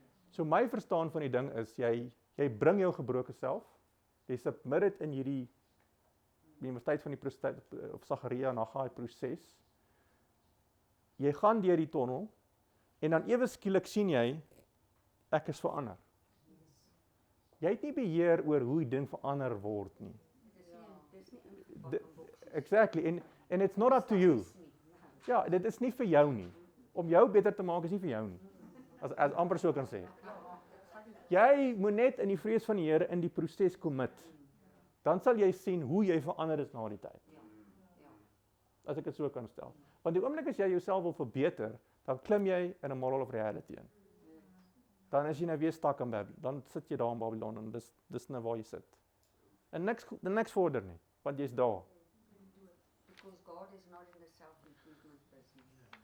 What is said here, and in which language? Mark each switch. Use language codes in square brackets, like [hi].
[af] So my verstaan van die ding is jy bring jou gebroke self, jy submit dit in hierdie universiteit van die of Sagaria en Haggai proses. Jy gaan deur die tonnel en dan ewe skielik sien jy ek is verander. Jy het nie beheer oor hoe die ding verander word nie. [en] Exactly, and it's not up to you. [af] Ja, dit is nie vir jou nie. Om jou beter te maak is nie vir jou nie. As amper so kan sê. Jy moet net in die vrees van die Here in die proses commit. Dan sal jy sien hoe jy verander is na die tyd. As ek dit so kan stel. Want die oomblik as jy jouself wil verbeter, dan klim jy in 'n [en] moral of reality [af] in. Dan is jy nou weer stuck in Babylon. Dan sit jy daar in Babylon en dis nou waar jy sit. En niks vorder nie, want jy's daar. [en] Because God is not in the self-improvement business.